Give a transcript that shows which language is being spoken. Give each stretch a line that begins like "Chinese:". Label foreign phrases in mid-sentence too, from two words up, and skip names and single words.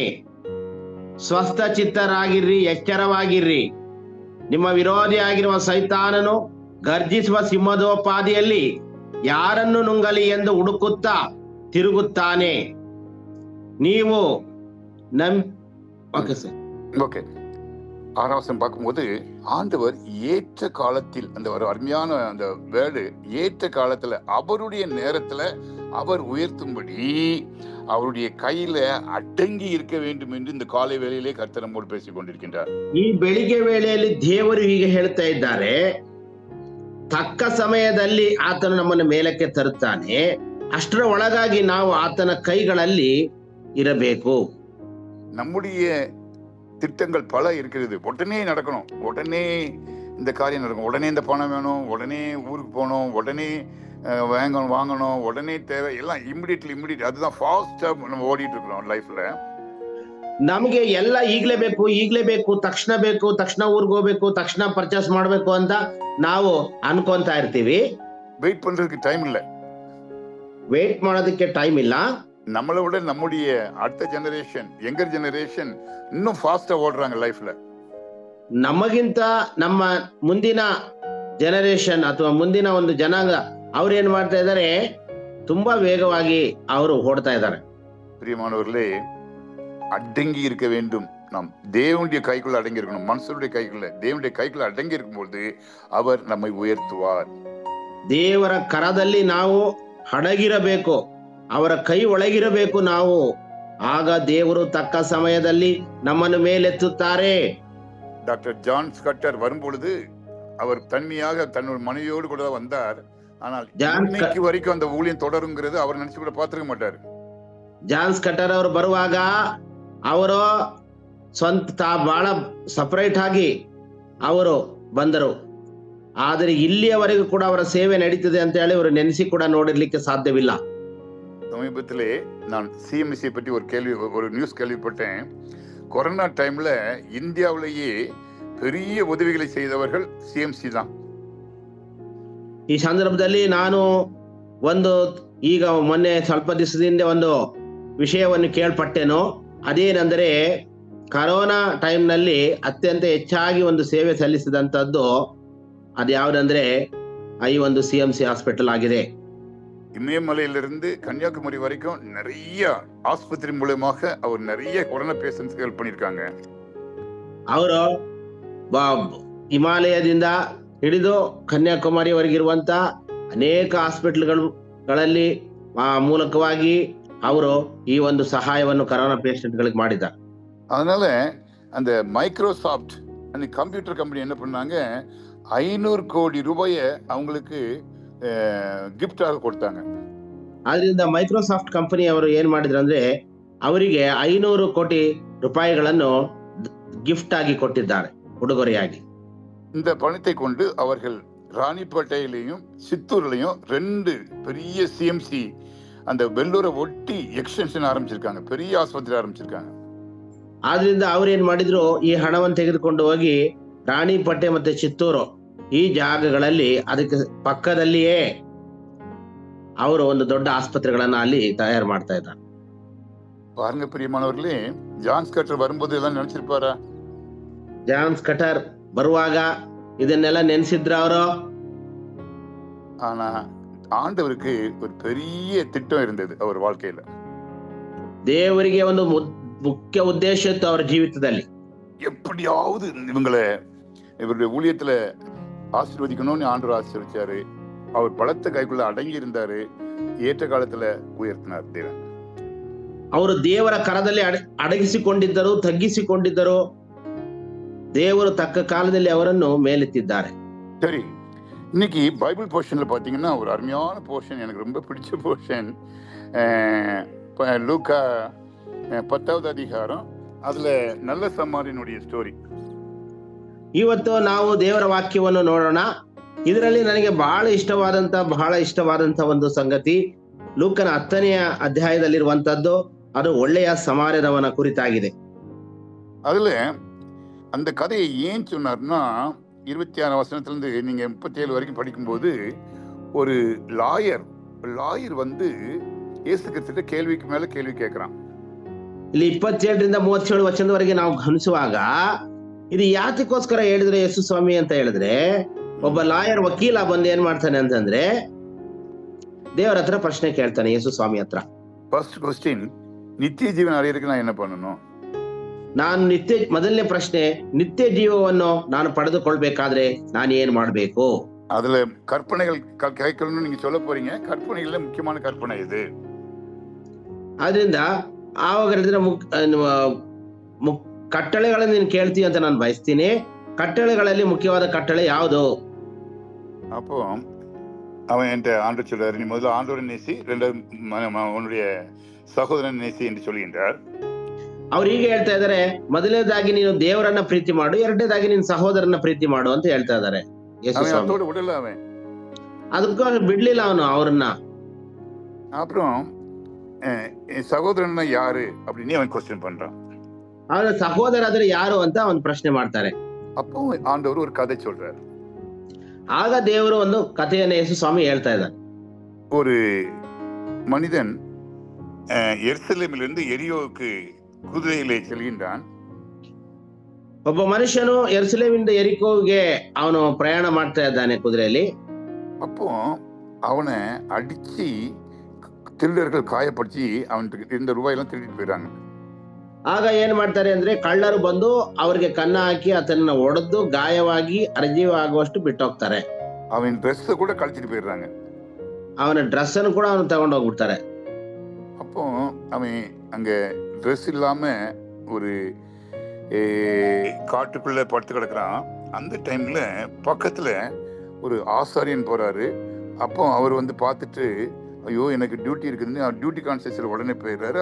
Kannada: ಸ್ವಸ್ಥ ಚಿತ್ತರಾಗಿರ್ರಿ, ಎಚ್ಚರವಾಗಿರ್ರಿ. ನಿಮ್ಮ ವಿರೋಧಿಯಾಗಿರುವ ಸೈತಾನನು ಗರ್ಜಿಸುವ ಸಿಂಹದೋಪಾದಿಯಲ್ಲಿ ಯಾರನ್ನು ನುಂಗಲಿ ಎಂದು ಹುಡುಕುತ್ತಾ ತಿರುಗುತ್ತಾನೆ. ನೀವು
Tamil: ஓகே. 6ஆம் வசனம் பார்க்கும்போது ஆண்டவர் ஏற்ற காலத்தில், அந்த ஒரு அருமையான அந்த வேர்டு, ஏற்ற காலத்துல அவருடைய நேரத்துல அவர் உயர்த்தும்படி அவருடைய கையில அடங்கி இருக்க வேண்டும் என்று இந்த காலை வேளையிலே கர்த்தர் நம்மோடு பேசிக் கொண்டிருக்கின்றார்.
Kannada: ಈ ಬೆಳಿಗ್ಗೆ ವೇಳೆಯಲ್ಲಿ ದೇವರು ಹೀಗೆ ಹೇಳ್ತಾ ಇದ್ದಾರೆ, ತಕ್ಕ ಸಮಯದಲ್ಲಿ ಆತನು ನಮ್ಮನ್ನು ಮೇಲಕ್ಕೆ ತರುತ್ತಾನೆ, ಅಷ್ಟರ ಒಳಗಾಗಿ ನಾವು ಆತನ ಕೈಗಳಲ್ಲಿ ಇರಬೇಕು.
Tamil: நம்முடைய திட்டங்கள் பல இருக்கிறது. உடனே நடக்கணும், உடனே இந்த காரியம் நடக்கும், உடனே இந்த பணம் வேணும், உடனே ஊருக்கு போகணும், உடனே வாங்கணும், உடனே தேவை, எல்லாம் இமிடியேட். அதுதான் ஃபாஸ்டா நம்ம ஓடிட்டு இருக்கிறோம் லைஃப்ல.
Kannada: ನಮಗೆ ಎಲ್ಲ ಈಗ್ಲೇ ಬೇಕು, ತಕ್ಷಣ ಊರ್ಗ್ ಹೋಗ್ಬೇಕು, ತಕ್ಷಣ ಪರ್ಚೇಸ್ ಮಾಡ್ಬೇಕು ಅಂತ ನಾವು ಅನ್ಕೊಂತಾ ಇರ್ತೀವಿ.
Tamil: வெயிட் பண்றதுக்கு டைம் இல்ல,
Kannada: ವೇಟ್ ಮಾಡೋದಕ್ಕೆ ಟೈಮ್ ಇಲ್ಲ.
Tamil: நம்மளை விட நம்முடைய அடுத்த ஜெனரேஷன்,
English: younger generation
Tamil: இன்னும் ஃபாஸ்டா ஓடுறாங்க லைஃப்ல.
Kannada: ನಮಗಿಂತ ನಮ್ಮ ಮುಂದಿನ ಜನರೇಷನ್ ಅಥವಾ ಮುಂದಿನ ಒಂದು ಜನಾಂಗ ಅವ್ರು ಏನ್ ಮಾಡ್ತಾ ಇದ್ದಾರೆ, ತುಂಬಾ ವೇಗವಾಗಿ ಅವರು ಓಡ್ತಾ ಇದ್ದಾರೆ.
Tamil: பிரியமானவர்களே, அடங்கி இருக்க வேண்டும். நாம் தேவனுடைய கைக்குள்ள அடங்கி இருக்கணும். மனுஷனுடைய கைக்குள்ள, தேவனுடைய கைக்குள்ள அடங்கி இருக்கும்போது அவர் நம்மை உயர்த்துவார்.
Kannada: ದೇವರ ಕರದಲ್ಲಿ ನಾವು ಅಡಗಿರಬೇಕು, ಅವರ ಕೈ ಒಳಗಿರಬೇಕು ನಾವು. ಆಗ ದೇವರು ತಕ್ಕ ಸಮಯದಲ್ಲಿ ನಮ್ಮನ್ನು ಮೇಲೆತ್ತುತ್ತಾರೆ.
Tamil: டாக்டர் ஜான் ஸ்கட்டர் வரும்பொழுது அவர் தனிமையாக தன்னோட மனைவியோடு கூட வந்தார். ஆனால் இன்னைக்கு வரைக்கும் அந்த ஊழியம் தொடருங்கிறது அவர் நினைச்சு கூட பார்த்திருக்க மாட்டார்.
Kannada: ಜಾನ್ ಸ್ಕಟರ್ ಅವರು ಬರುವಾಗ ಅವರು ಸ್ವಂತ ಬಹಳ ಸಪರೇಟ್ ಆಗಿ ಅವರು ಬಂದರು. ಆದರೆ ಇಲ್ಲಿಯವರೆಗೂ ಕೂಡ ಅವರ ಸೇವೆ ನಡೀತದೆ ಅಂತ ಹೇಳಿ ಅವರು ನೆನೆಸಿ ಕೂಡ ನೋಡಿರ್ಲಿಕ್ಕೆ ಸಾಧ್ಯವಿಲ್ಲ.
Tamil: சமீபத்திலே நான் சிஎம்சி பற்றி ஒரு நியூஸ் கேள்விப்பட்டேன். கொரோனா டைம்ல இந்தியாவிலேயே பெரிய உதவிகளை செய்தவர்கள் சிஎம்சி தான்.
Kannada: ಈ ಸಂದರ್ಭದಲ್ಲಿ ನಾನು ಈಗ ಮೊನ್ನೆ ಸ್ವಲ್ಪ ದಿವಸದಿಂದ ಒಂದು ವಿಷಯವನ್ನು ಕೇಳ್ಪಟ್ಟೆನು. ಅದೇನೆಂದರೆ, ಕರೋನಾ ಟೈಮ್ ನಲ್ಲಿ ಅತ್ಯಂತ ಹೆಚ್ಚಾಗಿ ಒಂದು ಸೇವೆ ಸಲ್ಲಿಸಿದಂತದ್ದು ಅದು ಯಾವುದಂದ್ರೆ ಈ ಒಂದು ಸಿಎಂಸಿ ಹಾಸ್ಪಿಟಲ್ ಆಗಿದೆ.
Tamil: இமயமலையிலிருந்து கன்னியாகுமரி வரைக்கும் நிறைய ஆஸ்பத்திரி மூலமாக அவர் நிறைய கொரோனா பேஷண்ட்ஸ்க்கு ஹெல்ப் பண்ணிருக்காங்க.
Kannada: ಅವರು ಹಿಮಾಲಯದಿಂದ ಹಿಡಿದು ಕನ್ಯಾಕುಮಾರಿವರೆಗಿರುವಂತ ಅನೇಕ ಹಾಸ್ಪಿಟಲ್ಗಳಲ್ಲಿ ಮೂಲಕವಾಗಿ ಅವರು ಈ ಒಂದು ಸಹಾಯವನ್ನು ಕರೋನಾ ಪೇಷಂಟ್ಗಳಿಗೆ ಮಾಡಿದ್ದಾರೆ.
Tamil: அதனால அந்த மைக்ரோசாஃப்ட் அந்த
English: computer company
Tamil: என்ன பண்ணாங்க, 500 கோடி ரூபாயை அவங்களுக்கு
Kannada: ಗಿಫ್ಟ್ ಆಗಿ ಕೊಡ್ತಾங்க. ಆದ್ರಿಂದ ಮೈಕ್ರೋಸಾಫ್ಟ್ ಕಂಪನಿ ಅವರು ಏನ್ ಮಾಡಿದ್ರು ಅಂದ್ರೆ, ಅವರಿಗೆ 500 ಕೋಟಿ ರೂಪಾಯಿಗಳನ್ನು ಗಿಫ್ಟ್ ಆಗಿ ಕೊಟ್ಟಿದ್ದಾರೆ, ಉಡುಗೊರೆಯಾಗಿ.
Tamil: இந்த பணத்தை கொண்டு அவர்கள் ராணிப்பேட்டையிலையும் சித்தூர்லையும் 2 பெரிய சிஎம்சி அந்த வெள்ளூரை ஒட்டி எக்ஸ்டென்ஷன் ஆரம்பிச்சிருக்காங்க, பெரிய
Kannada: ಆಸ್ಪತ್ರೆ ಆರಂಭಿಸಿರ್ಕಾங்க. ಆದ್ರಿಂದ ಅವ್ರು ಏನ್ ಮಾಡಿದ್ರು, ಈ ಹಣವನ್ನು ತೆಗೆದುಕೊಂಡು ಹೋಗಿ ರಾಣಿಪೇಟೆ ಮತ್ತೆ ಚಿತ್ತೂರು ಈ ಜಾಗಗಳಲ್ಲಿ ಅದಕ್ಕೆ ಪಕ್ಕದಲ್ಲಿಯೇ ಅವರು ಒಂದು ದೊಡ್ಡ ಆಸ್ಪತ್ರೆಗಳನ್ನ ಅಲ್ಲಿ ತಯಾರು ಮಾಡ್ತಾ ಇದ್ದಾರೆ.
Tamil: பாருங்க பிரியமானவர்களே, ஜான் ஸ்கட்டர் வரும்போது எல்லாம் நினைச்சிருப்பாரா?
Kannada: ಜಾನ್ ಸ್ಕಟರ್ ಬರುವಾಗ ಇದನ್ನೆಲ್ಲ ನೆನೆಸಿದ್ರ ಅವರು?
Tamil: ஆனா ஆண்டவருக்கு ஒரு பெரிய திட்டம் இருந்தது அவர் வாழ்க்கையில.
Kannada: ದೇವರಿಗೆ ಒಂದು ಮುಖ್ಯ ಉದ್ದೇಶ ಇತ್ತು ಅವರ ಜೀವಿತದಲ್ಲಿ.
Tamil: எப்படியாவது இவருடைய ஊழியத்துல ஆசீர்வதிக்கணும்னு ஆண்டவர் ஆசீர்வதிச்சாரு. அவர் பலத்த கைக்குள்ள அடங்கி இருந்தாரு. ஏற்ற காலத்துல உயர்த்தினார் தேவன்.
Kannada: ಅವರು ದೇವರ ಕರದಲ್ಲಿ ಅಡಗಿಸಿಕೊಂಡಿದ್ದರು, ತಗ್ಗಿಸಿಕೊಂಡಿದ್ದರು. ದೇವರು ತಕ್ಕ ಕಾಲದಲ್ಲಿ ಅವರನ್ನು ಮೇಲೆತ್ತಿದ್ದಾರೆ.
Tamil: சரி, இன்னைக்கு பைபிள் போர்ஷன்ல பாத்தீங்கன்னா ஒரு அருமையான போர்ஷன், எனக்கு ரொம்ப பிடிச்ச போர்ஷன். லூக்கா 10வது அதிகாரம், அதுல நல்ல சமாரியனுடைய ಸ್ಟೋರಿ.
Kannada: ಇವತ್ತು ನಾವು ದೇವರ ವಾಕ್ಯವನ್ನು ನೋಡೋಣ. ಇದರಲ್ಲಿ ನನಗೆ ಬಹಳ ಇಷ್ಟವಾದಂತ ಒಂದು ಸಂಗತಿ ಲೂಕನ 10ನೇ ಅಧ್ಯಾಯದಲ್ಲಿರುವಂತದ್ದು. ಅದು ಒಳ್ಳೆಯ ಸಮಾರ್ಯದವನ ಕುರಿತಾಗಿದೆ.
Tamil: அதுல அந்த கதையை ஏன் சொன்னார்னா, 26 வசனத்திலிருந்து நீங்க 37 வரைக்கும் படிக்கும்போது ஒரு லாயர் வந்து இயேசு கிறிஸ்துவிட்ட கேள்விக்கு மேல கேள்வி கேட்கிறான்.
Kannada: ಇಲ್ಲಿ 27ರಿಂದ 37 ವಚನದವರೆಗೆ ನಾವು ಗಮನಿಸುವಾಗ ಇದು ಯಾತಕ್ಕೋಸ್ಕರ ಹೇಳಿದ್ರೆ ಯೇಸು ಸ್ವಾಮಿ ಅಂತ ಹೇಳಿದ್ರೆ, ಒಬ್ಬ ಲಾಯರ್ ವಕೀಲ ಬಂದು ಏನ್ ಮಾಡ್ತಾನೆ ಅಂತಂದ್ರೆ, ದೇವರ ಹತ್ರ ಪ್ರಶ್ನೆ ಕೇಳ್ತಾನೆ ಯೇಸು ಸ್ವಾಮಿ ಹತ್ರ.
English: first question,
Tamil: நித்திய ஜீவன் அடையறதுக்கு நான் என்ன பண்ணணும்?
Kannada: ನಾನು ಮೊದಲನೇ ಪ್ರಶ್ನೆ, ನಿತ್ಯ ಜೀವವನ್ನು ನಾನು ಪಡೆದುಕೊಳ್ಬೇಕಾದ್ರೆ ನಾನು ಏನ್ ಮಾಡ್ಬೇಕು?
Tamil: அதுல கற்பனைகள் கேட்கணும்னு நீங்க சொல்ல போறீங்க. கற்பனைகள்ல முக்கியமான கற்பனை இது.
Kannada: ಆದ್ರಿಂದ ಆವಾಗ ಹೇಳಿದ್ರೆ ಕಟ್ಟಳೆಗಳನ್ನು ನೀನು ಕೇಳ್ತೀವಿ ಅಂತ ನಾನು ಬಯಸ್ತೀನಿ. ಕಟ್ಟಳೆಗಳಲ್ಲಿ ಮುಖ್ಯವಾದ ಕಟ್ಟಳೆ ಯಾವುದು?
Tamil: அப்போ அவன் என்கிட்ட ஆண்டவர் சொல்றாரு, நீ முதல்ல ஆண்டவரை நேசி, ரெண்டாவது உன்னுடைய சகோதரன் நேசி என்று சொல்கின்றார்.
Kannada: ಅವ್ರು ಹೀಗೆ ಹೇಳ್ತಾ ಇದಾರೆ, ಮೊದಲನೇದಾಗಿ ನೀನು ದೇವರನ್ನ ಪ್ರೀತಿ ಮಾಡು, ಎರಡನೇದಾಗಿ ನೀನು ಸಹೋದರನ ಪ್ರೀತಿ ಮಾಡು ಅಂತ ಹೇಳ್ತಾ ಇದಾರೆ ಯೇಸು ಸ್ವಾಮಿ.
Tamil: அதோட விடல அவன்.
Kannada: ಅದಕ್ಕೂ ಬಿಡ್ಲಿಲ್ಲ ಅವನು ಅವ್ರನ್ನ.
Tamil: அப்புறம் சகோதரன் யாரு அப்படின்னு அவன் கொஸ்டின் பண்றான்.
Kannada: ಅವನ ಸಹೋದರ ಆದ್ರೆ ಯಾರು ಅಂತ ಅವನು ಪ್ರಶ್ನೆ ಮಾಡ್ತಾರೆ.
Tamil: அப்போ ஆண்டவர் ஒரு கதை சொல்றாரு.
Kannada: ಆಗ ದೇವರು ಒಂದು ಕಥೆಯನ್ನು ಯೇಸು ಸ್ವಾಮಿ ಹೇಳ್ತಾ ಇದ್ದಾರೆ.
Tamil: ஒரு மனிதன் எருசலேமிலிருந்து எரியோவுக்கு குதிரையிலே செல்கின்றான்.
Kannada: ಒಬ್ಬ ಮನುಷ್ಯನು ಯೆರೂಸಲೇಮಿನಿಂದ ಯೆರಿಕೋಗೆ ಅವನು ಪ್ರಯಾಣ ಮಾಡ್ತಾ ಇದ್ದಾನೆ ಕುದುರೆಯಲ್ಲಿ.
Tamil: அப்போ அவனை அடிச்சு திருடர்கள் காயப்படுத்தி அவனுக்கு இருந்த ரூபாயெல்லாம் திருடிட்டு போயிடுறாங்க.
Kannada: ಆಗ ಏನ್ ಮಾಡ್ತಾರೆ ಅಂದ್ರೆ, ಕಳ್ಳರು ಬಂದು ಅವ್ರಿಗೆ ಕನ್ನ ಹಾಕಿ ಆತನ ಒಡೆದು ಗಾಯವಾಗಿ ಅರ್ಜೀವ ಆಗುವಷ್ಟು ಬಿಟ್ಟೋಗ್ತಾರೆ.
Tamil: அவன் ட்ரெஸ் கூட கழிச்சிட்டு போயிடுறாங்க.
Kannada: ಅವನ ಡ್ರೆಸ್ ಅನ್ನು ಕೂಡ ಅವನು ತಗೊಂಡು ಹೋಗ್ಬಿಡ್ತಾರೆ.
Tamil: அப்போ அவன் அங்க ட்ரெஸ் இல்லாம ஒரு காட்டுக்குள்ள படுத்து கிடக்குறான். அந்த டைம்ல பக்கத்துல ஒரு ஆசாரியன் போறாரு. அப்போ அவர் வந்து பார்த்துட்டு, ஐயோ எனக்கு டியூட்டி இருக்குதுன்னு
English: duty conscious
Tamil: உடனே போயிடுறாரு.